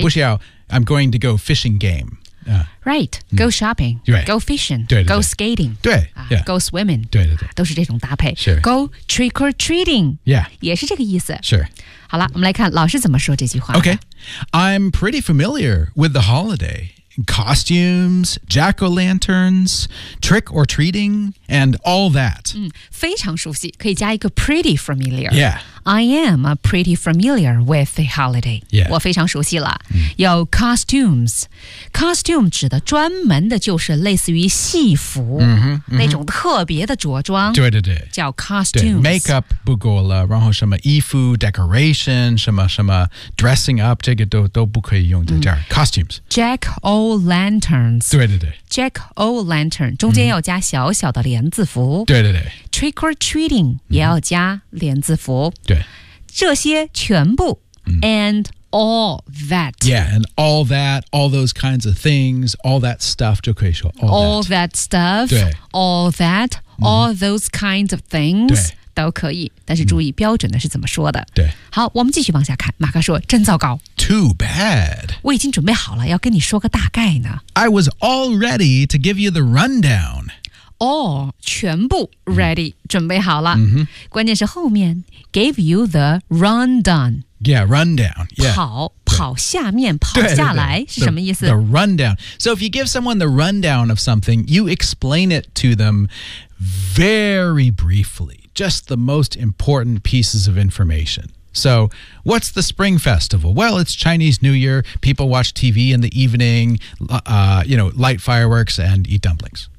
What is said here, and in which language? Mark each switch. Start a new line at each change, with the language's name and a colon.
Chinese: 不需要
English: I'm going to go fishing game、 Right, go shopping,、 right. go fishing,
Chinese: 对对对
English: go skating,
Chinese: 对、yeah.
English: go swimming,
Chinese: 对对对，都是这种搭配。
English: Sure. Go trick or treating, yeah,
Chinese: 也是这个意思。
English: Sure.
Chinese: 好了，我们来看老师怎么说这句话。
English: Okay, I'm pretty familiar with the holiday. Costumes, jack-o'-lanterns, trick or treating, and all that.、
Chinese: 嗯、非常熟悉，可以加一个
English: pretty familiar. Yeah. I am pretty familiar with the holiday. Yeah.
Chinese: 我非常熟悉了。嗯、有 costumes. Costume 指的专门的就是类似于戏服、
English: mm-hmm, mm-hmm.
Chinese: 那种特别的着装。对对对。叫 costumes. Makeup 不够了，然后什么衣服 decoration, 什么什么
English: dressing up,
Chinese: 这个 都不可以用在这儿、嗯。Costumes.
English: Jack-o'-lanterns.
Chinese: 对对对。 Jack-o'-lantern, 中间要加小小的帘字符。嗯、对对对。 Trick or treating 也要加连字符、嗯、对，这些全部、嗯、
English: and all that yeah and all that all those kinds of things all that stuff
Chinese: 就可以说
English: all that stuff
Chinese: 对
English: all that、嗯、all those kinds of things
Chinese: 对都可以，但是注意标准的是怎么说的、嗯、对，好，我们继续往下看，马克说真糟糕
English: too bad
Chinese: 我已经准备好了要跟你说个大概呢
English: I was all ready to give you the rundown All, 全部 ready,、 mm-hmm.
Chinese: 准备好了。
English: Mm-hmm.
Chinese: 关键是后面
English: gave you the rundown. Yeah, rundown. Yeah.
Chinese: 跑跑下面跑下来是什么意思
English: the rundown. So if you give someone the rundown of something, you explain it to them very briefly. Just the most important pieces of information. So, what's the Spring Festival? Well, it's Chinese New Year. People watch TV in the evening, you know, light fireworks and eat dumplings.